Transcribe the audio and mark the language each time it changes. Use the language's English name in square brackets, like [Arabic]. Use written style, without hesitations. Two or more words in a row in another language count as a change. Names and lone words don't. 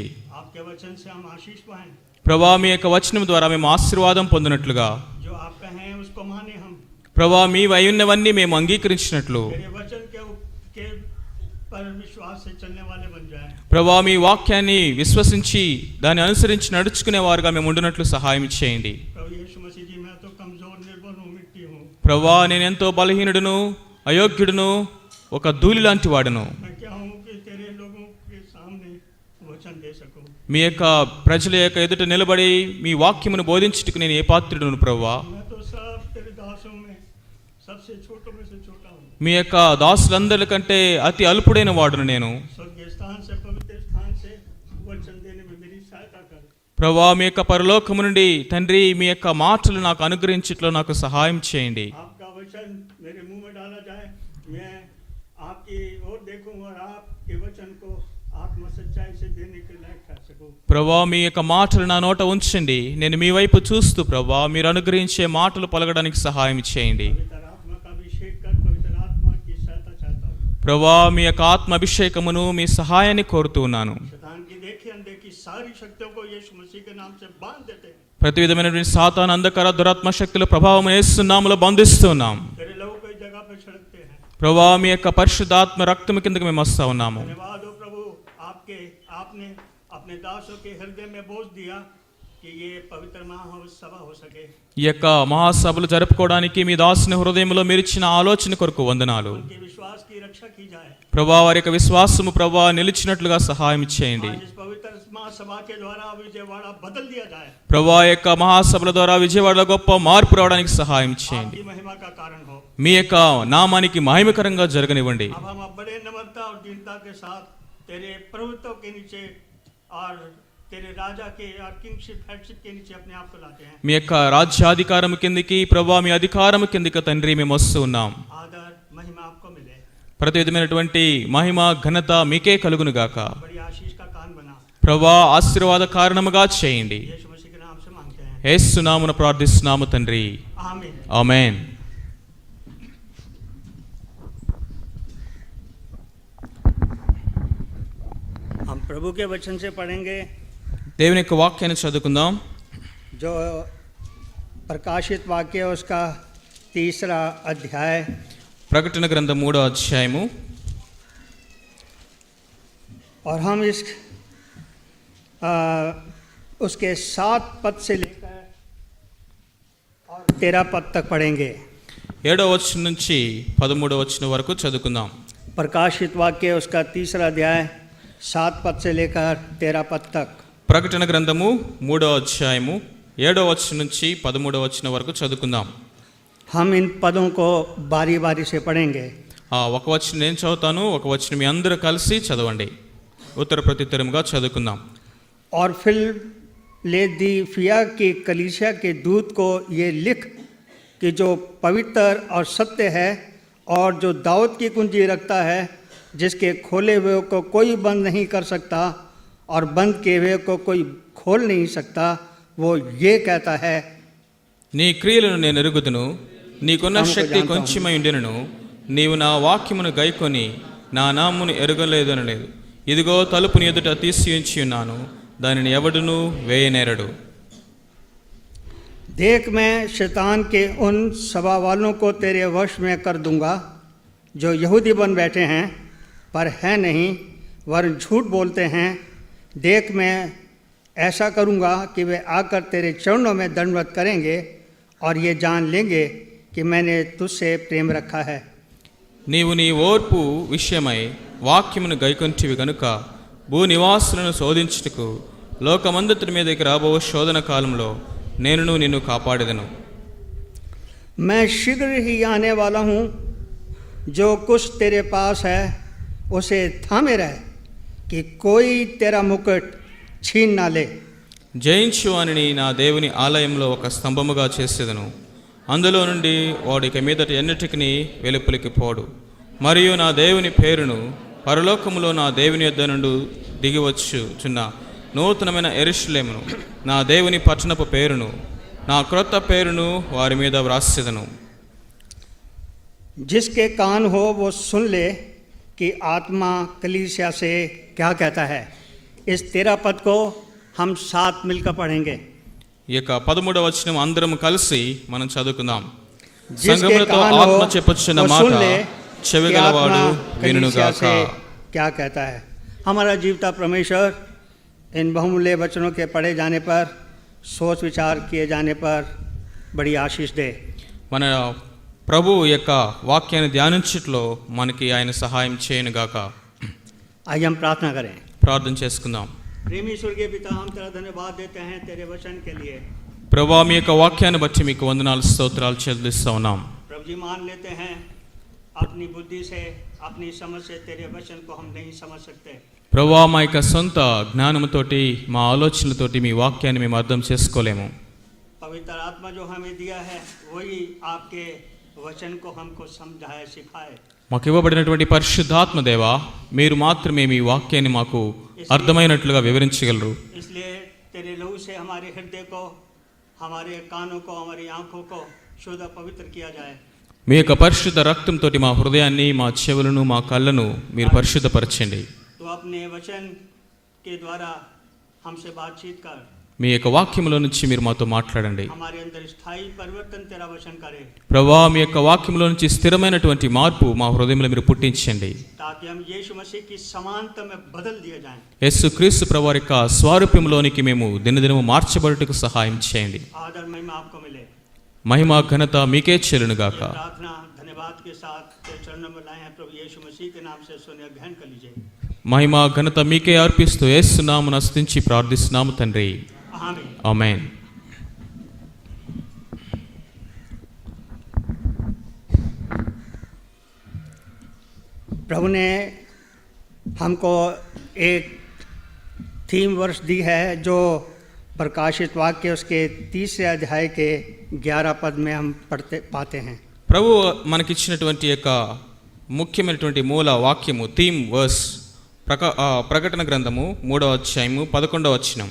[Hindi] आपके वचन से हम आशीष पाएं। [Telugu] ప్రభువా, మీ యొక్క వచనం ద్వారా మేము ఆశీర్వాదం పొందినట్లుగా, [Hindi] जो आप कहें उसको माने हम। [Telugu] ప్రభువా, మీ వైన్నవన్నీ మేము అంగీకరించినట్లు, [Hindi] मेरे वचन के पर विश्वास से चलने वाले बन जाएं। [Telugu] ప్రభువా, మీ వాక్యాన్ని విశ్వసించి దాన్ని అనుసరించి నడుచుకునే వారుగా మేము ఉండునట్లు సహాయం చేయండి. [Hindi] प्रभु यीशु मसीह जी, मैं तो कमजोर निर्बल हूँ, मिट्टी हूँ। [Telugu] ప్రభువా, నేను ఎంతో బలహీనుడును, అయోగ్యుడును, ఒక ధూళి లాంటి వాడును. [Hindi] मैं क्या हूँ कि तेरे लोगों के सामने वचन दे सकूँ। [Telugu] మీ యొక్క ప్రజల యొక్క ఎదుట నిలబడి మీ వాక్యమును బోధించుటకు నేను ఏ పాత్రుడును ప్రభువా. [Hindi] मैं तो सब तेरे दासों में सबसे छोटों में से छोटा हूँ। [Telugu] మీ యొక్క దాసులందరికంటే అతి అల్పుడైన వాడును నేను. [Hindi] स्वर्गीय स्थान से, पवित्र स्थान से वचन देने में मेरी सहायता कर। [Telugu] ప్రభువా, మీ యొక్క పరలోకము నుండి తండ్రి మీ యొక్క మాటలు నాకు అనుగ్రహించట్లో నాకు సహాయం చేయండి. [Hindi] आपका वचन मेरे मुंह में डाला जाए, मैं आपकी ओर देखूं और आपके वचन को आत्मा सच्चाई से देने के लायक कर सकूं। [Telugu] ప్రభువా, మీ యొక్క మాటలు నా నోట ఉంచండి, నేను మీ వైపు చూస్తూ ప్రభువా మీరు అనుగ్రహించే మాటలు పలకడానికి సహాయం చేయండి. [Hindi] पवित्र आत्मा का अभिषेक कर, पवित्र आत्मा की सहायता चाहता हूं। [Telugu] ప్రభువా, మీ యొక్క ఆత్మ అభిషేకమును మీ సహాయాన్ని కోరుతూ ఉన్నాను. [Hindi] शैतान की देखी अनदेखी सारी शक्तियों को यीशु मसीह के नाम से बांध देते हैं। [Telugu] ప్రతి విధమైనటువంటి సాతాను అంధకార దురాత్మ శక్తుల ప్రభావం యేసు నామములో బంధిస్తున్నాం. [Hindi] तेरे लहू को इस जगह पर छिड़कते हैं। [Telugu] ప్రభువా, మీ యొక్క పరిశుద్ధాత్మ రక్తము కిందకి మేము వస్తా ఉన్నాము. [Hindi] धन्यवाद हो प्रभु, आपने अपने दासों के हृदय में बोझ दिया कि ये पवित्र महासभा हो सके। [Telugu] ఈ యొక్క మహాసభలు జరుపుకోవడానికి మీ దాసుని హృదయంలో మీరు ఇచ్చిన ఆలోచన కొరకు వందనాలు. [Hindi] उनके विश्वास की रक्षा की जाए। [Telugu] ప్రభువా, వారి యొక్క విశ్వాసము ప్రభువా నిలిచినట్లుగా సహాయం చేయండి. [Hindi] आज इस पवित्र महासभा के द्वारा विजयवाड़ा बदल दिया जाए। [Telugu] ప్రభువా, యొక్క మహాసభల ద్వారా విజయవాడలో గొప్ప మార్పు రావడానికి సహాయం చేయండి. [Hindi] आपकी महिमा का कारण हो। [Telugu] మీ యొక్క నామానికి మహిమకరంగా జరగనివ్వండి. [Hindi] अब हम बड़े नम्रता और दीनता के साथ तेरे प्रभुत्व के नीचे और तेरे राजा के और [English] kingship headship [Hindi] के नीचे अपने आप को लाते हैं. [Telugu] మీ యొక్క రాజ్యాధికారం కిందికి, ప్రభువా మీ అధికారం కిందికి తండ్రి మేము వస్తూ ఉన్నాం. [Hindi] आदर महिमा आपको मिले. [Telugu] ప్రతి విధమైనటువంటి మహిమ ఘనత మీకే కలుగును గాక. [Hindi] बड़ी आशीष का कान बना. [Telugu] ప్రభువా ఆశీర్వాద కారణముగా చేయండి. [Hindi] यीशु मसीह के नाम से मांगते हैं. [Telugu] యేసు నామమున ప్రార్థిస్తున్నాము తండ్రి. [Hindi] आमीन. [Telugu] ఆమేన్. [Hindi] हम प्रभु के वचन से पढ़ेंगे [Telugu] దేవుని యొక్క వాక్యాన్ని చదువుకుందాం. [Hindi] जो प्रकाशित वाक्य है उसका 3रा अध्याय [Telugu] ప్రకటన గ్రంథం 3వ అధ్యాయము. [Hindi] और हम इस उसके 7 पद से लेकर और 13 पद तक पढ़ेंगे. [Telugu] 7వ వచనం నుంచి 13వ వచనం వరకు చదువుకుందాం. [Hindi] प्रकाशित वाक्य उसका 3रा अध्याय 7 पद से लेकर 13 पद तक. [Telugu] ప్రకటన గ్రంథము 3వ అధ్యాయము 7వ వచనం నుంచి 13వ వచనం వరకు చదువుకుందాం. [Hindi] हम इन पदों को बारी बारी से पढ़ेंगे. [Telugu] ఒక వచనం నేను చదువుతాను, ఒక వచనం మీ అందరూ కలిసి చదవండి. ఉత్తర ప్రత్యుత్తరముగా చదువుకుందాం. [Hindi] और फिलदेल्फिया की कलीसिया के दूत को ये लिख कि जो पवित्र और सत्य है और जो दाऊद की कुंजी रखता है, जिसके खोले हुए को कोई बंद नहीं कर सकता और बंद किए हुए को कोई खोल नहीं सकता, वो ये कहता है. [Telugu] నీ క్రియలను నేను ఎరుగుదును, నీకున్న శక్తి కొంచెమై ఉండినను నీవు నా వాక్యమును గైకొని నా నామమును ఎరగలేదనలేదు. ఇదిగో తలుపుని ఎదుట తీసి ఉంచి ఉన్నాను, దానిని ఎవడును వేయనేరడు. [Hindi] देख मैं शैतान के उन सभा वालों को तेरे वश में कर दूंगा जो यहूदी बन बैठे हैं पर है नहीं, वरन झूठ बोलते हैं. देख मैं ऐसा करूंगा कि वे आकर तेरे चरणों में दंडवत करेंगे और ये जान लेंगे कि मैंने तुझसे प्रेम रखा है. [Telugu] నీవు నీ ఓర్పు విషయమై వాక్యమును గైకొంటివి గనుక భూనివాసులను శోధించుటకు లోకమంతటి మీదకి రాబో శోధన కాలంలో నేను నిన్ను కాపాడెదను. [Hindi] मैं शीघ्र ही आने वाला हूँ. जो कुछ तेरे पास है उसे थामे रह कि कोई तेरा मुकुट छीन ना ले. [Telugu] జయించు అని నా దేవుని ఆలయంలో ఒక స్తంభముగా చేసేదను. అందులో నుండి వాడిక మీదట ఎన్నటికి వెలుపలికి పోడు. మరియు నా దేవుని పేరును పరలోకములో నా దేవుని యొద్ద నుండి దిగివచ్చుచున్న నూతనమైన యెరూషలేమును, నా దేవుని పట్టణపు పేరును, నా క్రొత్త పేరును వారి మీద వ్రాసేదను. [Hindi] जिसके कान हो वो सुन ले कि आत्मा कलीसिया से क्या कहता है. इस 13 पद को हम साथ मिलकर पढ़ेंगे. [Telugu] ఈ యొక్క 13వ వచనం అందరం కలిసి మనం చదువుకుందాం. [Hindi] जिसके [Telugu] సంగములతో [Hindi] कान हो [Telugu] ఆత్మ చెప్పుచున్న [Hindi] वो [Telugu] మాట [Hindi] सुन ले कि [Telugu] చెవిగలవాడు [Hindi] आत्मा कलीसिया [Telugu] వినుగాక. [Hindi] से क्या कहता है. हमारा जीवता परमेश्वर इन बहुमूल्य वचनों के पढ़े जाने पर, सोच विचार किए जाने पर बड़ी आशीष दे. [Telugu] మన ప్రభు యొక్క వాక్యాన్ని ధ్యానించట్లో మనకి ఆయన సహాయం చేయనుగాక. [Hindi] आइए हम प्रार्थना करें. [Telugu] ప్రార్థన చేసుకుందాం. [Hindi] प्रेमी स्वर्गीय पिता, हम तेरा धन्यवाद देते हैं तेरे वचन के लिए. [Telugu] ప్రభా మీ యొక్క వాక్యాన్ని బట్టి మీకు వందనాలు స్తోత్రాలు చెల్లిస్తూ ఉన్నాం. [Hindi] प्रभु जी मान लेते हैं अपनी बुद्धि से, अपनी समझ से तेरे वचन को हम नहीं समझ सकते. [Telugu] ప్రభా మా యొక్క సొంత జ్ఞానముతోటి, మా ఆలోచనలతోటి మీ వాక్యాన్ని మేము అర్థం చేసుకోలేము. [Hindi] पवित्र आत्मा जो हमें दिया है वही आपके वचन को हमको समझाए, सिखाए. [Telugu] మాకు ఇవ్వబడినటువంటి పరిశుద్ధాత్మ దేవా, మీరు మాత్రమే మీ వాక్యాన్ని మాకు అర్థమైనట్లుగా వివరించగలరు. [Hindi] इसलिए तेरे लहू से हमारे हृदय को, हमारे कानों को, हमारी आंखों को शुद्ध पवित्र किया जाए. [Telugu] మీ యొక్క పరిశుద్ధ రక్తంతో మా హృదయాన్ని, మా చెవులను, మా కళ్ళను మీరు పరిశుద్ధపరచండి. [Hindi] तो अपने वचन के द्वारा हमसे बातचीत कर. [Telugu] మీ యొక్క వాక్యములో నుంచి మీరు మాతో మాట్లాడండి. [Hindi] हमारे अंदर स्थायी परिवर्तन तेरा वचन करे. [Telugu] ప్రభా మీ యొక్క వాక్యములో నుంచి స్థిరమైనటువంటి మార్పు మా హృదయంలో మీరు పుట్టించండి. [Hindi] ताकि हम यीशु मसीह की समानता में बदल दिए जाएं. [Telugu] యేసుక్రీస్తు ప్రభువారి యొక్క స్వరూపంలోనికి మేము దినదినము మార్చబడుటకు సహాయం చేయండి. [Hindi] आदर महिमा आपको मिले. [Telugu] మహిమ ఘనత మీకే చెల్లునుగాక. [Hindi] प्रार्थना धन्यवाद के साथ तेरे चरणों में लाए हैं प्रभु यीशु मसीह के नाम से सुने ग्रहण कर लीजिए. [Telugu] మహిమ ఘనత మీకే అర్పిస్తూ యేసు నామమున స్తుతించి ప్రార్థిస్తున్నాము తండ్రి. [Hindi] आमीन. [Telugu] ఆమేన్. [Hindi] प्रभु ने हमको एक [English] theme verse [Hindi] दी है जो प्रकाशित वाक्य उसके 30 अध्याय के 11 पद में हम पाते हैं। [Telugu] ప్రభు మనకిచ్చినటువంటి యొక్క ముఖ్యమైనటువంటి మూల వాక్యము [English] theme verse [Telugu] ప్రకటన గ్రంథము 3వ అధ్యాయము 11వ వచనం।